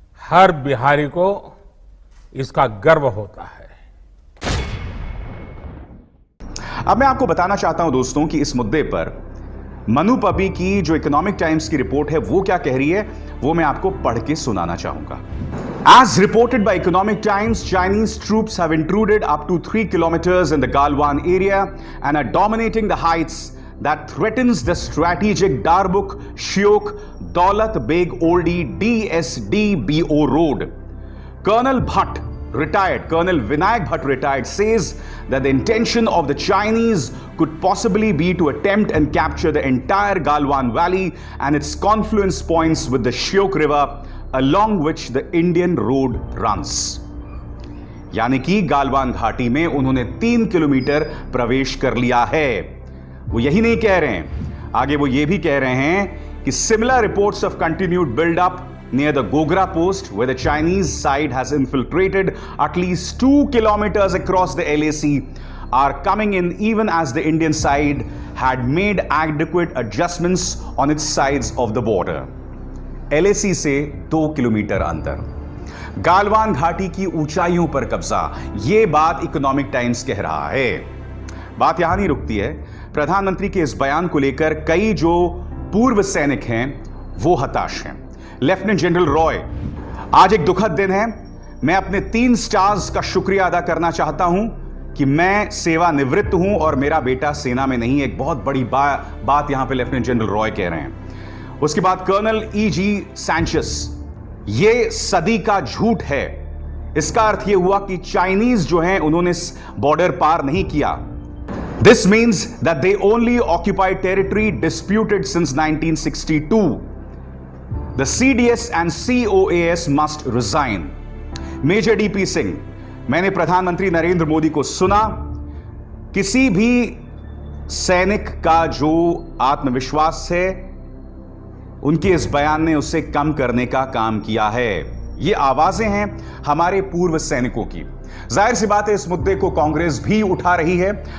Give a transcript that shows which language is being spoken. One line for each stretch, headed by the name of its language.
Hindi: हर बिहारी को इसका गर्व होता है। अब मैं आपको बताना चाहता हूं दोस्तों कि इस मुद्दे पर मनु पबी की जो इकोनॉमिक टाइम्स की रिपोर्ट है वो क्या कह रही है, वो मैं आपको पढ़ के सुनाना चाहूंगा।
English: As reported by Economic Times, Chinese troops have intruded up to 3 kilometers in the Galwan area and are dominating the heights that threatens the strategic Darbuk Shiok Daulat Beg Oldie DSDBO road. Colonel Bhatt, retired, Colonel Vinayak Bhatt, retired, says that the intention of the Chinese could possibly be to attempt and capture the entire Galwan Valley and its confluence points with the Shiok River, along which the Indian road runs.
Hindi: यानी कि गालवान घाटी में उन्होंने 3 kilometre प्रवेश कर लिया है। वो यही नहीं कह रहे हैं, आगे वो ये भी कह रहे हैं कि
English: similar reports of continued build up near the Gogra post where the Chinese side has infiltrated at least 2 kilometers across the LAC are coming in even as the Indian side had made adequate adjustments on its sides of the border.
Hindi: LAC से 2 kilometre अंदर गालवान घाटी की ऊंचाइयों पर कब्जा, यह बात economic times कह रहा है। बात यहां नहीं रुकती है। प्रधानमंत्री के इस बयान को लेकर कई जो पूर्व सैनिक हैं वो हताश हैं। लेफ्टिनेंट जनरल रॉय, आज एक दुखद दिन है। मैं अपने 3 स्टार्स का शुक्रिया अदा करना चाहता हूं कि मैं सेवानिवृत्त हूं और मेरा बेटा सेना में नहीं। एक बहुत बड़ी बात यहां पे लेफ्टिनेंट जनरल रॉय कह रहे हैं। उसके बाद कर्नल E.G. सैंचेस, ये सदी का झूठ है। इसका अर्थ यह हुआ कि चाइनीज जो हैं उन्होंने बॉर्डर पार नहीं किया।
English: This means that they only occupied territory disputed since 1962। द CDS and COAS must resign.
Hindi: Major DP Singh, मैंने प्रधानमंत्री नरेंद्र मोदी को सुना। किसी भी सैनिक का जो आत्मविश्वास है उनके इस बयान ने उसे कम करने का काम किया है। ये आवाजें हैं हमारे पूर्व सैनिकों की। जाहिर सी बात है इस मुद्दे को कांग्रेस भी उठा रही है।